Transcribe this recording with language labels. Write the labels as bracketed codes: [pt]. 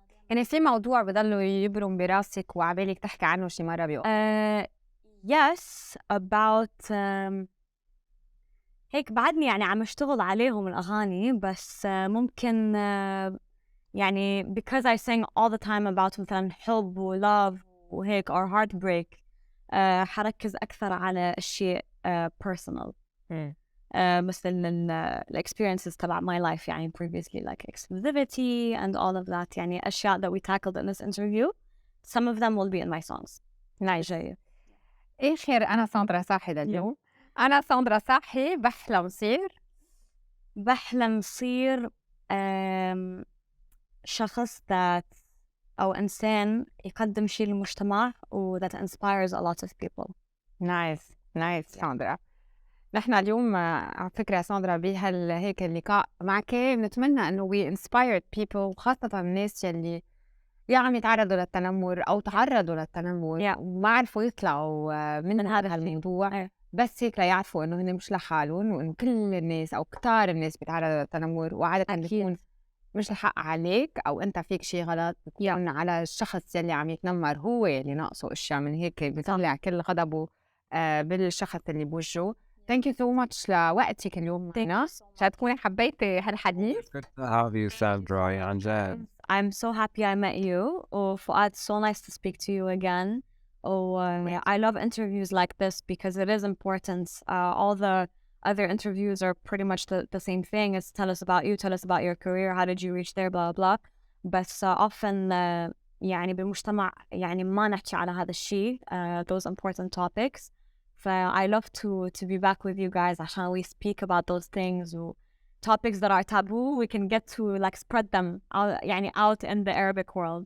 [ar] يعني في موضوع بضلوا يبرم براسك وعبالك تحكي عنه شي مرة بيوقف؟ [en] yes about [ar] هيك بعدني يعني عم اشتغل عليهم الأغاني, بس ممكن يعني [en] because I sing all the time about [ar] مثلا حب و [en] love [ar] وهيك [en] or heartbreak, [ar] حركز أكثر على الشيء [en] personal, [ar] مثل ال [en] experiences [ar] تبع [en] my life يعني previously like exclusivity and all of that, [ar] يعني أشياء [en] that we tackled in this interview. Some of them will be in my songs. [ar] جاي آخر. أنا ساندرا صاحي لليوم. أنا ساندرا صاحي بحلم صير شخص أو إنسان يقدم شيء للمجتمع و [en] that inspires a lot of people. [ar] نايس ساندرا. نحن اليوم على فكرة ساندرا هيك اللقاء معك بنتمنى إنه [en] we inspired people, [ar] وخاصة الناس يلي عم يتعرضوا للتنمر أو تعرضوا للتنمر وما عرفوا يطلعوا من هذا الموضوع, بس هيك ليعرفوا إنه هن مش لحالهم, وإنه كل الناس أو كتار الناس بيتعرضوا للتنمر, وعادة بيكون مش الحق عليك أو أنت فيك شيء غلط, بيكون على الشخص يلي عم يتنمر هو اللي ناقصه أشياء, من هيك بيطلع كل غضبه بالشخص اللي بوجهه. [en] Thank you so much [ar] لوقتك اليوم معنا. عشان تكوني حبيتي هالحديث. [en] Good to have you, Sandra. [ar] عن جد. [en] I'm so happy I met you. وفؤاد, so nice to speak to you again. I love interviews like this because it is important. All the other interviews are pretty much the same thing. It's tell us about you, tell us about your career, how did you reach there, blah blah. But often [ar] يعني بالمجتمع يعني ما نحكي على هذا الشيء, [en] those important topics. I love to be back with you guys [ar] عشان [en] we speak about those things و topics that are taboo, we can get to like spread them out, [ar] يعني [en] out in the Arabic world.